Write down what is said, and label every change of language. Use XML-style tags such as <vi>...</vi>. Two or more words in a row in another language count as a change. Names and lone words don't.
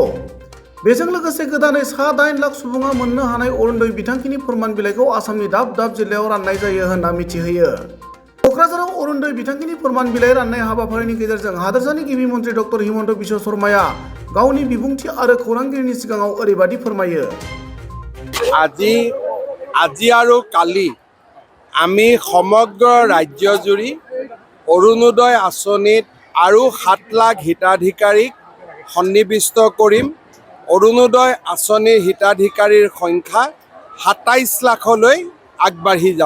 <brx>बेजों लोगोसे गोदानै सा 8 लाख सुबुङा मोननो हानाय अरुणोदय बिथांखिनि फोरमान बिलाइखौ आसामनि दाब दाब जिल्लायाव राननाय जायो होनना मिथिहोयो। क'क्राझाराव अरुणोदय बिथांखिनि फोरमान बिलाइ राननाय हाबाफारिनि गेजेरजों हादरसानि गिबि मन्थ्रि डक्टर हिमन्त बिश्व शर्माया गावनि बिबुंथि आरो खौरांगिरिनि सिगाङाव ओरैबादि फोरमायो।</brx> <as>আজি আৰু কালি আমি সমগ্ৰ ৰাজ্যজুৰি অৰুণোদয় আঁচনিত আৰু 7 লাখ হিতাধিকাৰীক সন্নিৱিষ্ট কৰিম। অৰুণোদয় আঁচনিৰ হিতাধিকাৰীৰ সংখ্যা 27 লাখলৈ আগবাঢ়ি যাব।</as>